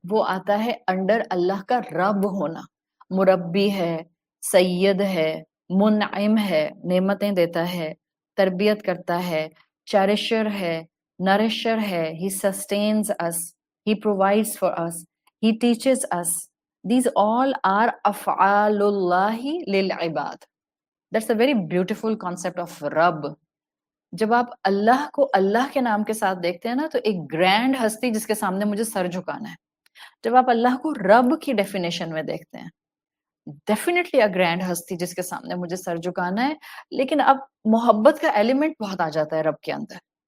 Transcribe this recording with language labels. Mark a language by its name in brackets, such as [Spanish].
[Hindi] वो आता है अंडर अल्लाह का रब होना। मुरब्बी है, सैयद है, मुनइम है, नेमतें देता है, तरबियत करता है, cherisher है, nourisher है, [English] he sustains us, he provides for us, he teaches us. These all are af'alullahi lil ibad. That's a very beautiful concept of Rabb. [Hindi] जब आप अल्लाह को अल्लाह के नाम के साथ देखते हैं ना, तो एक ग्रैंड हस्ती जिसके सामने मुझे सर झुकाना है। जब आप अल्लाह को रब की डेफिनेशन में देखते हैं, डेफिनेटली अ ग्रैंड हस्ती जिसके सामने मुझे सर झुकाना है, लेकिन अब मोहब्बत का एलिमेंट बहुत आ जाता है रब के अंदर।